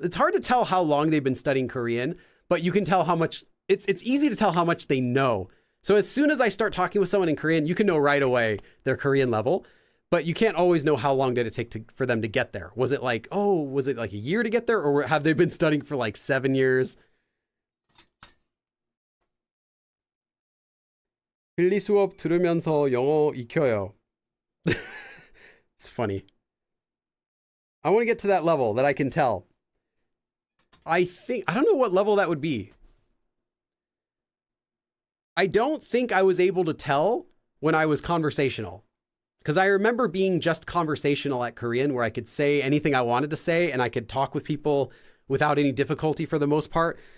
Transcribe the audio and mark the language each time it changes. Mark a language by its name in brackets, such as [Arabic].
[English] It's hard to tell how long they've been studying Korean, but you can tell how much, it's easy to tell how much they know. So as soon as I start talking with someone in Korean, you can know right away their Korean level, but you can't always know how long did it take for them to get there. Was it like a year to get there, or have they been studying for like 7 years? [Korean] 빌리 수업 들으면서 영어 익혀요. [English] It's funny. I want to get to that level that I can tell. I don't know what level that would be. I don't think I was able to tell when I was conversational, because I remember being just conversational at Korean, where I could say anything I wanted to say and I could talk with people without any difficulty for the most part.